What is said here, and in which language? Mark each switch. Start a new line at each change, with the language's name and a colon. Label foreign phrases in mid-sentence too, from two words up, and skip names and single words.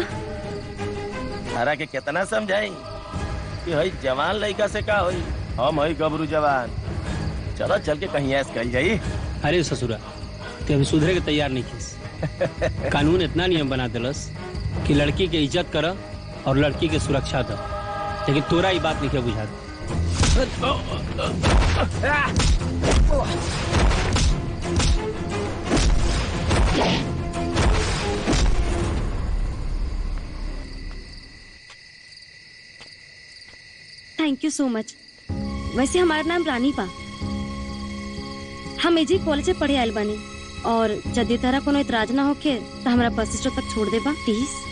Bhojpuri: तारा के कितना समझाई कि हई जवान लड़का से का होई, हम हई गबरू जवान। चलो चल के कहीं ऐस कल जाई। अरे ससुरा, ते अभी सुधरे के तैयार नहीं किस। कानून इतना नियम बना दिलस कि लड़की के इज्जत कर और लड़की के सुरक्षा दो, लेकिन तोरा ये बात नहीं बुझा।
English: thank you so much.
Bhojpuri: वैसे हमारा नाम रानी बा। हम एजी कॉलेज में पढ़े आयल बानी, और यदि तारा कोनो इतराज ना होके तो हमारा बस स्टॉप तक छोड़ देबा प्लीज।